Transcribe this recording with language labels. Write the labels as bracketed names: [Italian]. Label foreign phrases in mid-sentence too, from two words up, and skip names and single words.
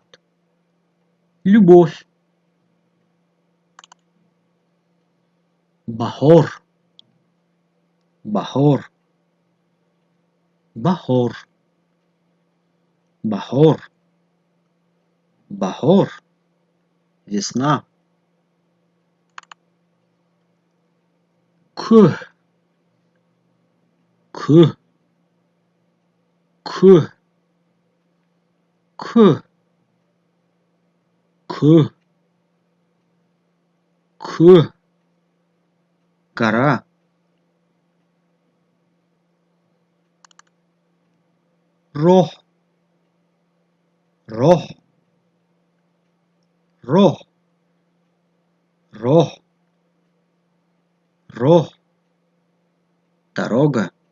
[Russian] Любовь. [Tajik] Бахор, бахор, бахор, бахор, бахор. [Russian] Весна. К, к, к, к, к, к. Гора. [Tajik] Рох, рох, рох, рох, рох. [Russian] Дорога.